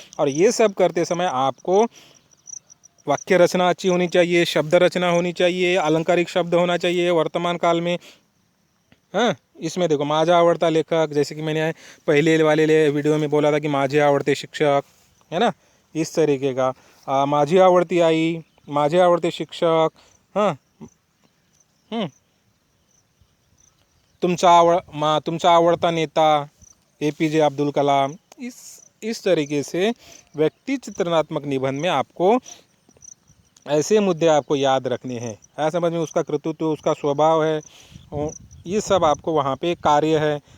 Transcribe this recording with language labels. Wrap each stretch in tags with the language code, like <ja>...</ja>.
<hi>और ये सब करते समय आपको वाक्य रचना अच्छी होनी चाहिए, शब्द रचना होनी चाहिए, अलंकारिक शब्द होना चाहिए वर्तमान काल में। हाँ, इसमें देखो</hi> <mr>माझा आवडता लेखक,</mr> <hi>जैसे कि मैंने पहले वाले वीडियो में बोला था कि</hi> <mr>माझे आवडते शिक्षक,</mr> <hi>है ना, इस तरीके का।</hi> <mr>माझी आवडती आई, माझे आवडते शिक्षक। हाँ, तुमचा आवडता नेता APJ अब्दुल कलाम।</mr> <hi>इस तरीके से व्यक्ति चित्रणात्मक निबंध में आपको ऐसे मुद्दे आपको याद रखने हैं। है समझ में? उसका कृतित्व, उसका स्वभाव है, और ये सब आपको वहाँ पे कार्य है।</hi>